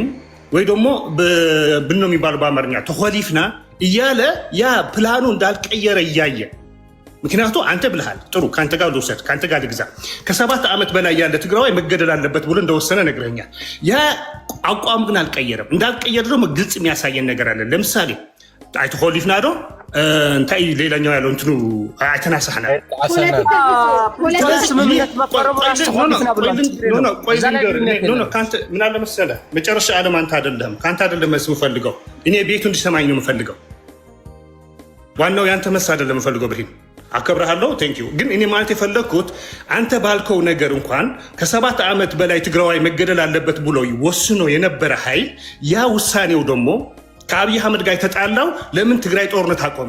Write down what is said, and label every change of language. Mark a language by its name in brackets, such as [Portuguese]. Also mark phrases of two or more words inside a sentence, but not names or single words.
[Amharic] ወይ ደግሞ ብን ነው የሚባለው በአማርኛ ተኮሊፍና እያለ ያ ፕላኑ እንዳልቀየረ እያየ ምክንያቱ አንተ ብልሃል ጥሩ ከአንተ ጋር ልውሰድ ከአንተ ጋር ልግዛ ከ7 ዓመት በላይ ያለ ትግራዋይ መገደል አለበት ብሎ እንደወሰነ ነግረኛል። ያ አቋም ግን አልቀየረም። እንዳልቀየረ ደግሞ ግልጽ የሚያሳየን ነገር አለ። ለምሳሌ አይተኮሊፍና [Tigrinya] ዶ እንታይ [Amharic] ሌላኛው ያለው እንትኑ አይተናሳህና ምን አለ መሰለህ መጨረሻ ዓለም አንተ አይደለም መልስ የምፈልገው እኔ ቤቱ እንዲሰማኝ ነው የምፈልገው። ዋናው ያንተ መልስ አይደለም የምፈልገው። ብሂን አከብረሃለሁ [English] thank you። [Amharic] ግን እኔ ማለት የፈለግኩት አንተ ባልከው ነገር እንኳን ከ7 ዓመት በላይ ትግራዋይ መገደል አለበት ብሎ ወስኖ የነበረ ኃይል ያ ውሳኔው ደግሞ ከአብይ አህመድ ጋር የተጣላው ለምን ትግራይ ጦርነት አቆምክ?